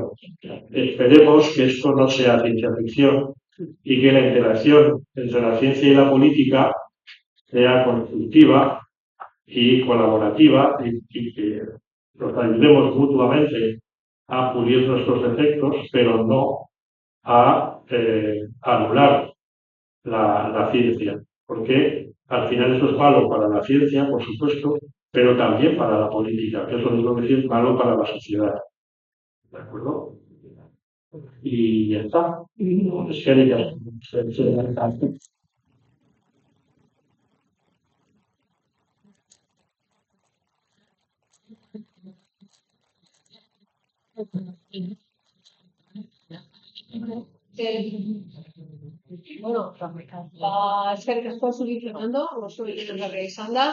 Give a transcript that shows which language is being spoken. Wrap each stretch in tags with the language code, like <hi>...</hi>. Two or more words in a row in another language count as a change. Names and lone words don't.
<es>Esperemos que esto no sea ciencia ficción y que la interacción entre la ciencia y la política sea constructiva y colaborativa y que nos ayudemos mutuamente a pulir nuestros defectos, pero no a anular la ciencia, porque al final eso es malo para la ciencia, por supuesto, pero también para la política, que es lo mismo que es malo para la sociedad. ¿De acuerdo? Y ya está. Es que ya.</es> <eu>Bueno, eskerrik asko zuri, Fernando, oso interesgarria izan da.</eu>